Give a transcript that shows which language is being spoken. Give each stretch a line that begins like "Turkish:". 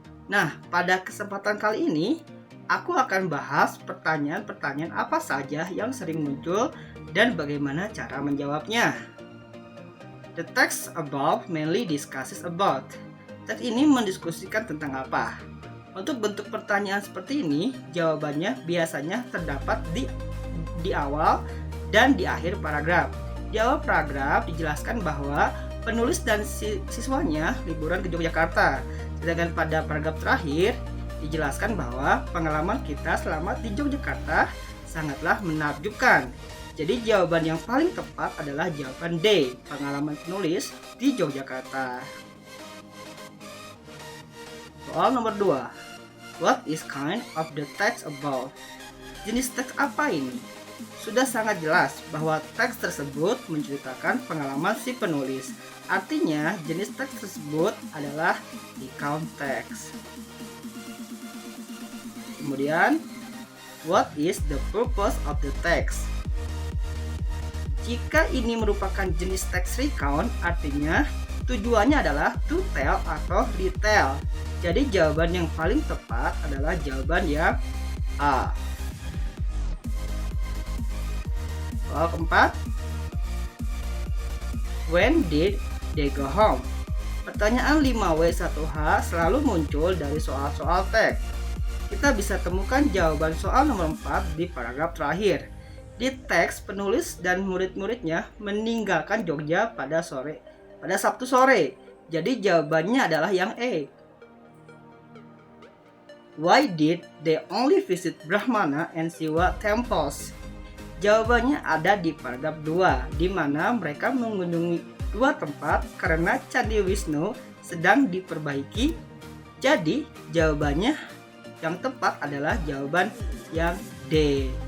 Indonesian: Nah, pada kesempatan kali ini, aku akan bahas pertanyaan-pertanyaan apa saja yang sering muncul dan bagaimana cara menjawabnya.
English: The text above mainly discusses about.
Indonesian: Teks ini mendiskusikan tentang apa? Untuk bentuk pertanyaan seperti ini, jawabannya biasanya terdapat di awal dan di akhir paragraf. Di awal paragraf dijelaskan bahwa penulis dan siswanya liburan ke Yogyakarta. Sedangkan pada paragraf terakhir dijelaskan bahwa pengalaman kita selama di Yogyakarta sangatlah menakjubkan. Jadi jawaban yang paling tepat adalah jawaban D, pengalaman penulis di Yogyakarta. Soal nomor 2.
English: What is kind of the text about?
Indonesian: Jenis teks apa ini? Sudah sangat jelas bahwa teks tersebut menceritakan pengalaman si penulis. Artinya, jenis teks tersebut adalah recount text. Kemudian,
English: what is the purpose of the text?
Indonesian: Jika ini merupakan jenis teks recount, artinya tujuannya adalah
English: to tell
Indonesian: atau retell. Jadi jawaban yang paling tepat adalah jawaban yang A. Soal keempat,
English: when did they go home?
Indonesian: Pertanyaan 5W1H selalu muncul dari soal-soal teks. Kita bisa temukan jawaban soal nomor 4 di paragraf terakhir. Di teks, penulis dan murid-muridnya meninggalkan Jogja pada Sabtu sore. Jadi jawabannya adalah yang E.
English: Why did they only visit Brahmana and Siwa temples?
Indonesian: Jawabannya ada di paragraf 2, di mana mereka mengunjungi dua tempat karena Candi Wisnu sedang diperbaiki. Jadi jawabannya yang tepat adalah jawaban yang D.